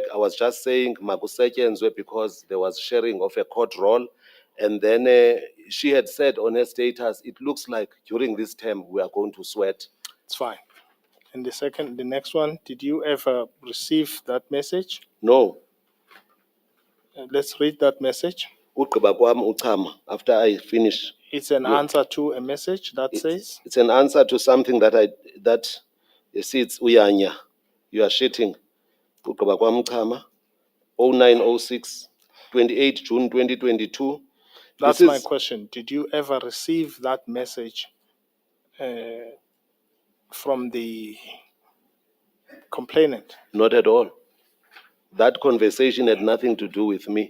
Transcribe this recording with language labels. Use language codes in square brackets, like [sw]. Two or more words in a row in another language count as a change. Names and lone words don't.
[en] I was just saying Makusetyenzwe because there was sharing of a court role. And then she had said on her status, it looks like during this term we are going to sweat. It's fine. And the next one, did you ever receive that message? No. Let's read that message. [xh] Ugqiba kwam uchama, [en] after I finish. It's an answer to a message that says, It's an answer to something that you see, it's uyanya. You are shitting. [xh] Ugqiba kwam uchama, 0906, 28 June 2022. [en] that's This my is question. Did you ever receive that message from the complainant? not at all. That conversation had nothing to do with me.